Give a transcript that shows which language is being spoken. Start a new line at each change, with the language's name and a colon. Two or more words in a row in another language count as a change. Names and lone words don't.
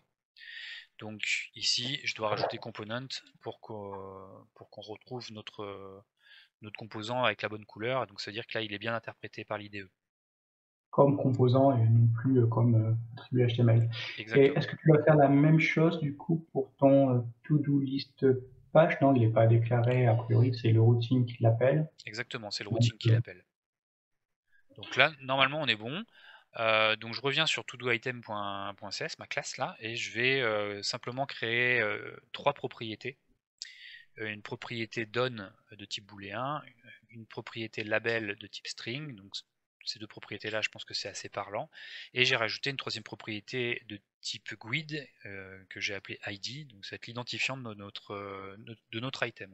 French: Donc ici, je dois rajouter component pour qu'on retrouve notre composant avec la bonne couleur. Donc ça veut dire que là, il est bien interprété par l'IDE. Comme composant et non plus comme attribut HTML. Et Exactement. est-ce que tu vas faire la même chose du coup pour ton
English: to-do list page?
French: Non, il n'est pas déclaré a priori, c'est le routing qui l'appelle. Exactement, c'est le Donc, routing qui l'appelle. Donc là, normalement, on est bon. Donc je reviens sur todoitem.cs, ma classe là, et je vais simplement créer trois propriétés. Une propriété done de type booléen, une propriété label de type string, donc ces deux propriétés là je pense que c'est assez parlant, et j'ai rajouté une troisième propriété de type GUID que j'ai appelé ID, donc ça va être l'identifiant de notre item.